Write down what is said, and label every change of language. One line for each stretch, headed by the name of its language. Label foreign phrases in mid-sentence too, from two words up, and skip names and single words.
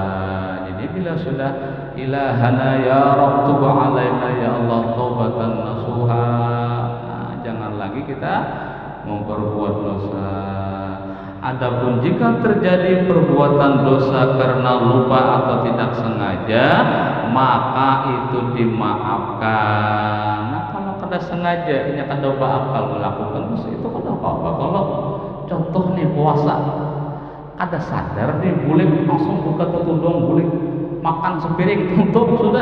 Indonesian: Jadi bila sudah
Arabic: ilahana ya Rabb tub alaina ya Allah taubatan nasuha,
Indonesian: jangan lagi kita memperbuat dosa. Adapun jika terjadi perbuatan dosa karena lupa atau tidak sengaja, maka itu dimaafkan.
Banjar: Nah, kalau kada sengaja, ini kada bakal melakukan dosa itu kada apa-apa. Kalau contoh nih puasa, kada sadar nih bulik langsung buka tutudung bulik makan sepiring tutup sudah.